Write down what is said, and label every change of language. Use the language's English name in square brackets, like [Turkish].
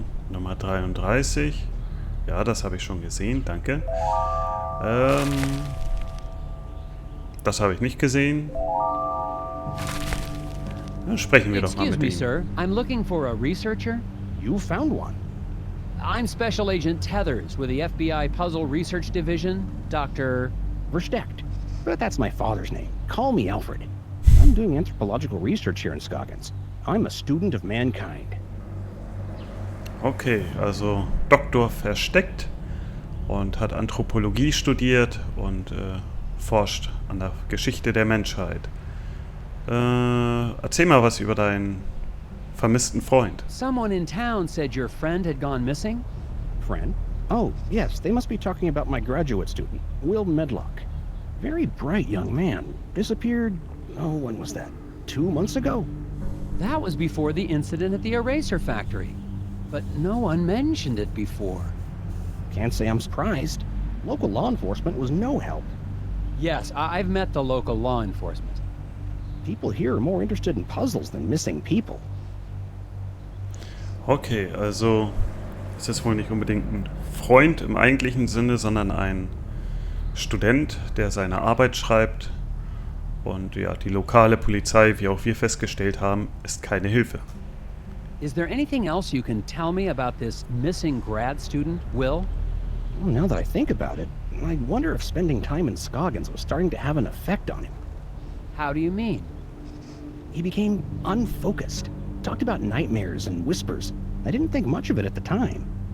[German] Nummer 33. Ja, das habe ich schon gesehen, danke. Das habe ich nicht gesehen. Dann sprechen wir doch mal [English] Excuse [German] mit [English] me, [German] ihm. [English] sir. I'm looking for a researcher. You found one. I'm Special Agent Tethers with the FBI Puzzle Research Division, Dr. Versteckt. But that's my father's name. Call me Alfred. I'm doing anthropological research here in Scoggins. I'm a student of mankind. [German] Okay, also Doktor Versteckt und hat Anthropologie studiert und forscht an der Geschichte der Menschheit. Erzähl mal was über deinen vermissten Freund. [English] Someone in town said your friend had gone missing? Friend? Oh, yes, they must be talking about my graduate student, Will Medlock. Very bright young man. Disappeared, when was that? 2 months ago? That was before the incident at the eraser factory. But no one mentioned it before. Can't say I'm surprised. Local law enforcement was no help. Yes, I've met the local law enforcement. People here are more interested in puzzles than missing people. [German] Okay, also es ist wohl nicht unbedingt ein Freund im eigentlichen Sinne, sondern ein Student, der seine Arbeit schreibt. Und ja, die lokale Polizei, wie auch wir festgestellt haben, ist keine Hilfe. [English] Is there anything else you can tell me about this missing grad student, Will? Well, now that I think about it, I wonder if spending time in Scoggins was starting to have an effect on him. How do you mean? He became unfocused. Talked about nightmares and whispers. I didn't think much of it at the time.